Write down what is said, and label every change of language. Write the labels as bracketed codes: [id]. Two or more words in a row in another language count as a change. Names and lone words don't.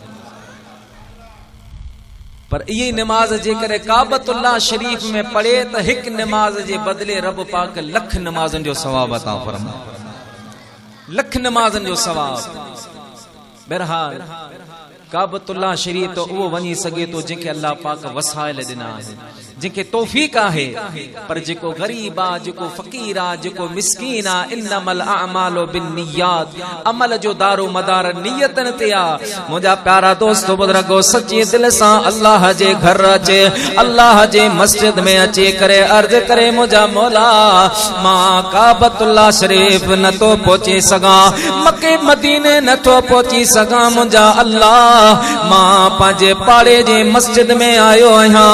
[sd] पर इहे नमाज जेकर काबतुल्लाह शरीफ में पढ़े त हिक नमाज जे बदले रब पाक लख नमाज़न जो सवाब अता फरमाए, लख नमाज़न जो सवाब। बहरहाल काबतुल्लाह शरीफ तो उहो वञी सघे तो जंहिंखे अल्लाह पाक वसाइल ॾिना आहिनि, जंहिंखे तौफीक आहे। पर जेको गरीब आहे, जेको फ़कीर आहे, जेको मिस्कीन आहे, [ar] إنما الأعمال بالنيات, [sd] अमल जो दारो मदार नियतन ते आहे। मुंहिंजा प्यारा दोस्त बुजुर्गो, सच्ची दिल सां अल्लाह जे घर अचे, अल्लाह जे मस्जिद में अची करे अर्ज़ करे, मुंहिंजा मौला मां काबतुल्लाह शरीफ नथो पहुची सघां, मके मदीने नथो पहुची सघां, मुंहिंजा अल्लाह मां पंहिंजे पाड़े जे मस्जिद में आयो आहियां।